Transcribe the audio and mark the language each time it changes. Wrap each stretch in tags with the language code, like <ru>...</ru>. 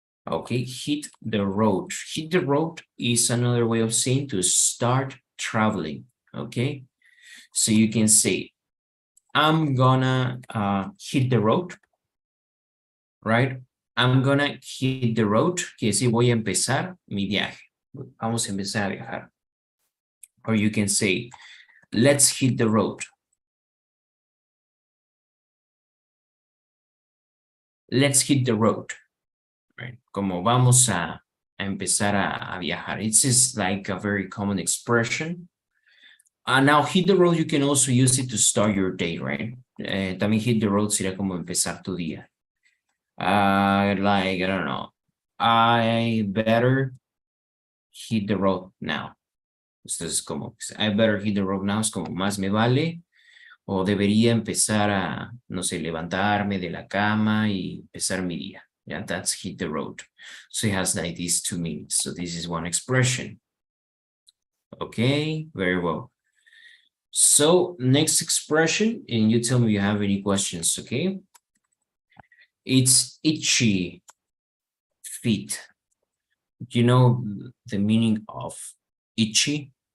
<en>Okay, hit the road. Hit the road is another way of saying to start traveling. Okay, so you can say, I'm gonna hit the road, right? I'm gonna hit the road,</en> <es>quiere decir voy a empezar mi viaje. Vamos a empezar a viajar.</es> <en>Or you can say, let's hit the road. Let's hit the road. Right?</en> <es>Como vamos a empezar a viajar.</es> <en>It's just like a very common expression. Now, hit the road, you can also use it to start your day, right?</en> <es>También hit the road sería como empezar tu día.</es> <en>Like, I don't know, I better hit the road now.</en> <es>Esto es como,</es> <en>I better hit the road now,</en> <es>es como más me vale, o debería empezar a, no sé, levantarme de la cama y empezar mi día.</es> <en>Yeah, that's hit the road. So it has like these 2 meanings. So this is one expression. Okay, very well. So next expression, and you tell me if you have any questions, okay? It's itchy feet. Do you know the meaning of itchy?</en>